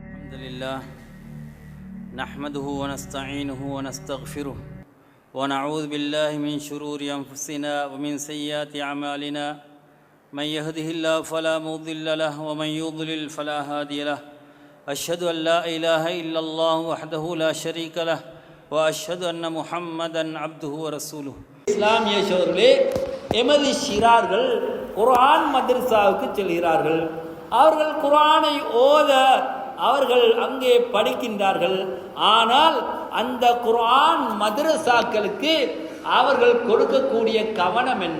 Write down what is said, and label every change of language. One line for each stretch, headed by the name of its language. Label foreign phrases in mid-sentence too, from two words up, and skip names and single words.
Arabic: الحمد لله نحمده ونستعينه ونستغفره ونعوذ بالله من شرور أنفسنا ومن سيئات أعمالنا من يهده الله فلا مضل له ومن يضلل فلا هادي له أشهد أن لا إله إلا الله وحده لا شريك له وأشهد أن محمدا عبده ورسوله.
Tamil: இஸ்லாமிய சோர்களே, எமது ஷிரார்கள் குர்ஆன் மதரசாவுக்கு செல்கிறார்கள். அவர்கள் குர்ஆனை ஓத அவர்கள் அங்கே படிக்கின்றார்கள். ஆனால் அந்த குர்ஆன் மதரசாக்களுக்கு அவர்கள் கொடுக்கக்கூடிய கவனம் என்ன?